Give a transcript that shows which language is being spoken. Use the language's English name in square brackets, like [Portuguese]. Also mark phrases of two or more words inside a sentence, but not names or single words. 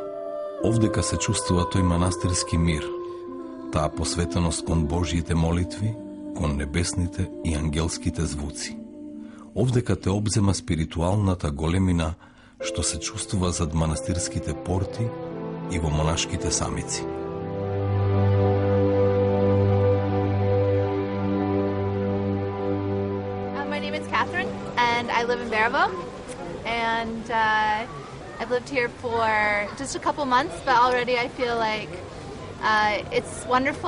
[Macedonian] Овдека се чувствува тој манастирски мир, таа посветеност кон Божјите молитви, кон небесните и ангелските звуци. Овдека те обзема спиритуалната големина што се чувствува зад манастирските порти и во монашките самици. [English] My name is Catherine, and I live in Berovo, and I've lived here for just a couple months, but already I feel like it's wonderful.